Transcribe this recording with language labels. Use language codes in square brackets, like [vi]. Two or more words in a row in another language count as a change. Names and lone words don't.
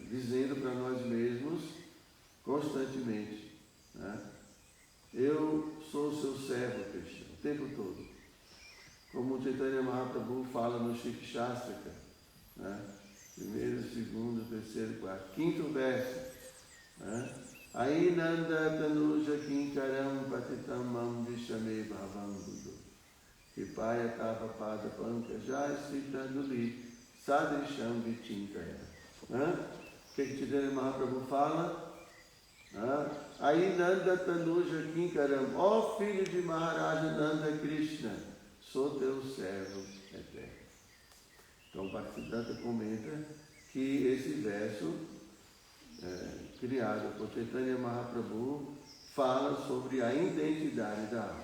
[pt] Dizendo para nós mesmos constantemente, né? Eu sou o seu servo, Krishna, o tempo todo. Como o Chaitanya Mahaprabhu fala no Shikha Shastrika, né? Primeiro, segundo, terceiro, quarto, quinto verso. Né? [sa] Ainanda tanuja kinkaram patitam mam vishame bhavam buddho Kripaya tapa pada pankajai sritanduli sadrisham vichintaya. [pt] O que Chaitanya Mahaprabhu fala? [sa] Ainanda tanuja kinkaram, [pt] ó filho de Maharaja Nanda Krishna, sou teu servo eterno. Então, Bhaktisiddhanta comenta que esse verso, criado por Chaitanya Mahaprabhu, fala sobre a identidade da alma.